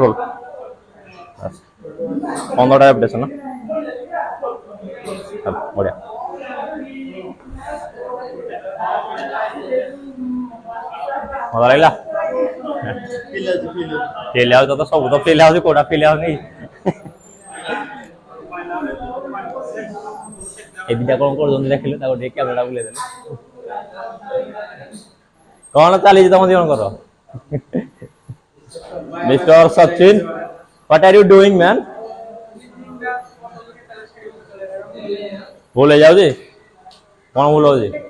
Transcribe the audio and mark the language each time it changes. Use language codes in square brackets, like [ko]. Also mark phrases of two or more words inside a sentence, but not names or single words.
[or] 15ଟା ରେପିଟେସନ ବଢିଆ ମଜା ଲାଗିଲା ଫିଲ୍ ଆଉଚ ତ ସବୁ ତ ଫିଲ୍ ଆଉଛି କୋଉଟା ଫିଲ୍ ଆଉନି ଏ ଦିଟା କଣ କରୁଛନ୍ତି ଦେଖିଲେ ତାକୁ ଟିକେ କ୍ୟାମେରା ବୁଲେଇ ଦେଲେ କଣ ଚାଲିଛି ତମ ଜଣଙ୍କର ମିଷ୍ଟର ସଚିନ [en] what are you doing man [or] ଭୁଲ ହେଇଯାଉଛି କଣ ଭୁଲ ହଉଛି